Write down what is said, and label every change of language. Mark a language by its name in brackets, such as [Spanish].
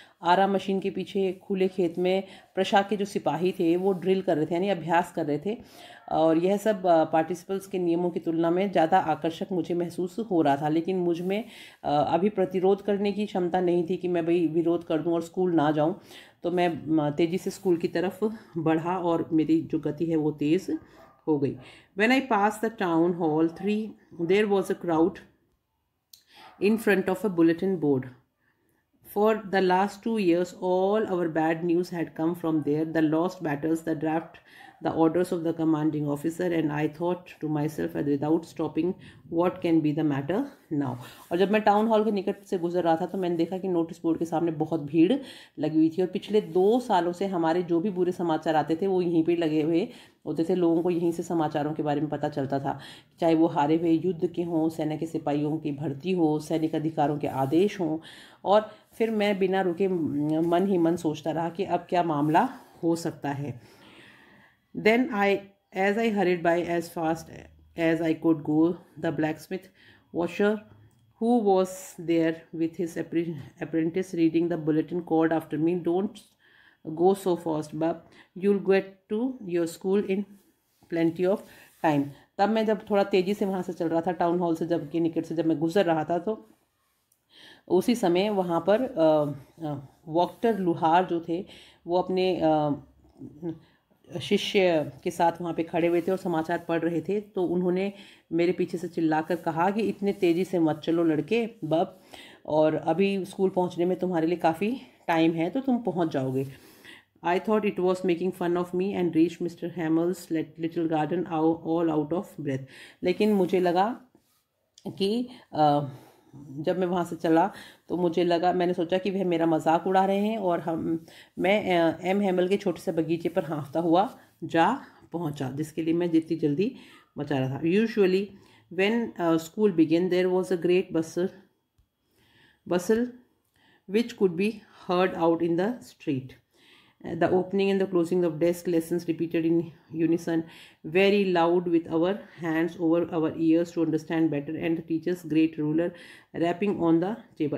[Hindi] आरा machine के पीछे खुले खेत में प्रशा के जो सिपाही थे वो ड्रिल कर रहे थे, यानी अभ्यास कर रहे थे, और यह सब पार्टिसिपल्स के नियमों की तुलना में ज़्यादा आकर्षक मुझे महसूस हो रहा था। लेकिन मुझ में अभी प्रतिरोध करने की क्षमता नहीं थी कि मैं भाई विरोध कर दूं और स्कूल ना जाऊं। तो मैं तेज़ी से स्कूल की तरफ बढ़ा और मेरी जो गति है वो तेज़ हो गई। [English] When I passed the town hall 3, there was a crowd in front of a bulletin board. For the last 2 years, all our bad news had come from there, the lost battles, the draft, the orders of the commanding officer, and I thought to myself without stopping, what can be the matter now? [Hindi] और जब मैं town hall के निकट से गुजर रहा था तो मैंने देखा कि नोटिस बोर्ड के सामने बहुत भीड़ लगी हुई थी और पिछले 2 सालों से हमारे जो भी बुरे समाचार आते थे वो यहीं पे लगे हुए होते थे। लोगों को यहीं से समाचारों के बारे में पता चलता था, चाहे वो हारे हुए युद्ध के हों, सेना के सिपाहियों की भर्ती हो, सैनिक अधिकारों के आदेश हों। और फिर मैं बिना रुके मन ही मन सोचता रहा कि अब क्या मामला हो सकता है। [English] Then as I hurried by as fast as I could go, the blacksmith washer who was there with his apprentice reading the bulletin called after me, "Don't go so fast, Bob. You'll get to your school in plenty of time." [Hindi] तब मैं जब थोड़ा तेज़ी से वहाँ से चल रहा था, टाउन हॉल से जब के निकट से जब मैं गुजर रहा था, तो उसी समय वहाँ पर वॉक्टर लुहार जो थे वो अपने शिष्य के साथ वहाँ पे खड़े हुए थे और समाचार पढ़ रहे थे। तो उन्होंने मेरे पीछे से चिल्लाकर कहा कि इतने तेज़ी से मत चलो लड़के बब, और अभी स्कूल पहुँचने में तुम्हारे लिए काफ़ी टाइम है, तो तुम पहुँच जाओगे। [English] I thought it was making fun of me and reached Mr. Hamill's little garden all out of breath. [Hindi] लेकिन मुझे लगा कि जब मैं वहाँ से चला तो मुझे लगा, मैंने सोचा कि वह मेरा मजाक उड़ा रहे हैं और मैं एम हैमल के छोटे से बगीचे पर हाँफता हुआ जा पहुँचा, जिसके लिए मैं जितनी जल्दी मचा रहा था। [English] Usually when school began there was a great bustle which could be heard out in the street. The opening and the closing of desk lessons repeated in unison, very loud, with our hands over our ears to understand better, and the teacher's great ruler rapping on the table.